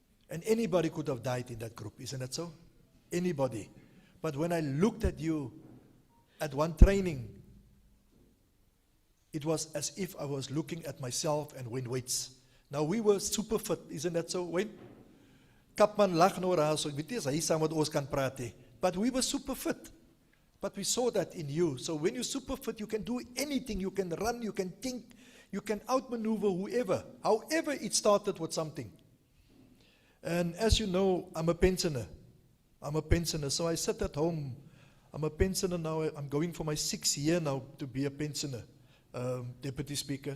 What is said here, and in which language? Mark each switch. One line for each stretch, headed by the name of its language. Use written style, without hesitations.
English: And anybody could have died in that group, isn't it so? Anybody. But when I looked at you at one training, it was as if I was looking at myself and Wayne Waits. Now we were super fit, isn't that so, Wayne?
Afrikaans: Kapman lag nou raar, so ek weet nie as hy saam met ons kan praat nie.
English: But we were super fit. But we saw that in you. So when you're super fit, you can do anything. You can run, you can think, you can outmaneuver whoever. However, it started with something. And as you know, I'm a pensioner. So I sit at home. I'm a pensioner now. I'm going for my 6th year now to be a pensioner, Deputy Speaker.